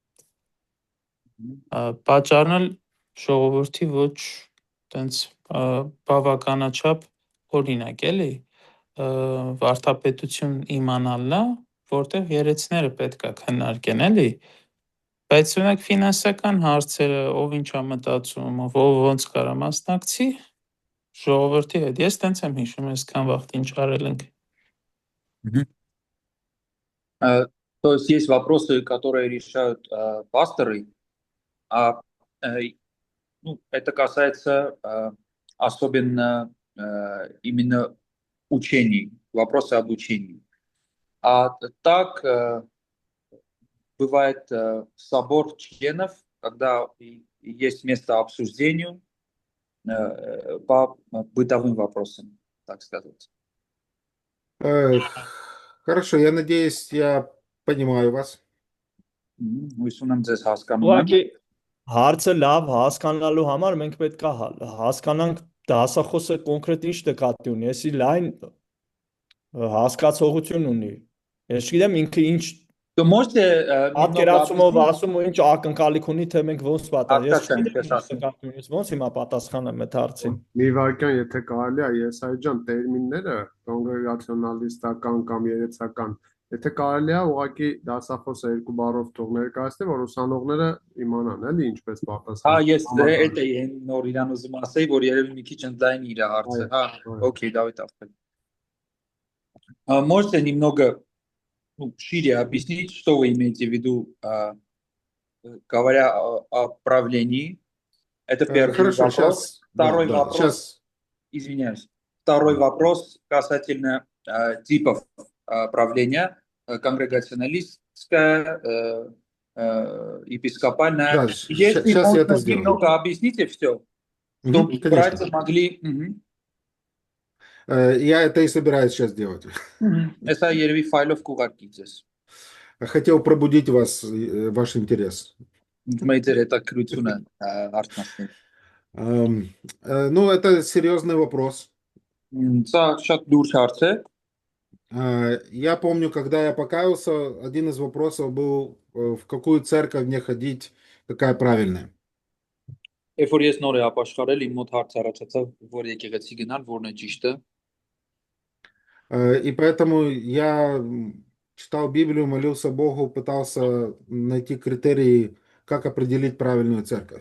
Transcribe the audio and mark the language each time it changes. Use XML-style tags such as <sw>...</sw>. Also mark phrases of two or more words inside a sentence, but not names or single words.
<hy>Պատճառն էլ ժողովրդի ոչ տենց բավականաչափ օրինակ էլի վարդապետություն իմանալն է, որտեղ երեցները պետք է քննարկեն էլի, բայց օրինակ ֆինանսական հարցերը, ով ինչ է մտածում, ով ոնց կարա մասնակցի, ժողովրդի հետ ես տենց եմ հիշում, այսքան վաղ ինչ արել ենք։</hy> <ru>То есть есть вопросы, которые решают пасторы, ну, это касается особенно именно учений, вопросы об учении. А так бывает собор членов, когда есть место обсуждению по бытовым вопросам, так сказать. Хорошо, я надеюсь, я понимаю вас.</ru> <hy>Հույս ունեմ ձեզ հասկանում եմ։ Ուղղակի հարցը լավ հասկանալու համար մենք պետք է հասկանանք դասախոսը կոնկրետ ինչ նկատի ունի, եսի լայն հասկացողություն ունի։ Ես չգիտեմ ինքը ինչ</hy> <ru>То можете</ru> <hy>պատկերացումով ասում ու ինչ ակնկալիք ունի, թե մենք ոնց պատասխան։ Ես Հասկացա, ինչ ես չգիտեմ ասում։ նկատի ոնց հիմա պատասխանեմ այդ հարցին։ Մի վարքյան, եթե կարելի է, Եսայի ջան, տերմինները կոնգրեգացիոնալիստական կամ երեցական, եթե կարելի է, ուղղակի դասախոսը երկու բառով թող ներկայացնի, որ ուսանողները իմանան, էլի ինչպես Հա, պատասխանել։ ես այդ էի նոր իրան ուզում ասեի, որ երևի մի քիչ ընդլայն իր հարցը, հա,</hy> <ru>окей, давайте так. Можете немного шире объяснить, что вы имеете в виду, говоря о правлении? Это первый Хорошо, вопрос. сейчас. Второй Да, вопрос. сейчас. Извиняюсь. Второй вопрос касательно типов правления. Конгрегационалистская, епископальная. Да, Если сейчас я это можно сделаю. немного объясните все, чтобы Конечно. братья могли... Я это и собираюсь сейчас делать.</ru> <hy>Эса երևի ֆայլով կուղարկից ես։</hy> <ru>Хотел пробудить вас, ваш интерес.</ru> <hy>Մեծ էր հետաքրությունը արտնասնի։</hy> <ru>Ну, это серьезный вопрос.</ru> <hy>Սա շատ լուրջ հարց է։</hy> <ru>Я помню, когда я покаялся, один из вопросов был, в какую церковь мне ходить, какая правильная.</ru> <hy>Երբ որ ես նոր եմ ապաշխարել, իմ մոտ հարց առաջացավ, որ եկեղեցի գնալ, որն է ճիշտը։</hy> <ru>И поэтому я читал Библию, молился Богу, пытался найти критерии, как определить правильную церковь.</ru>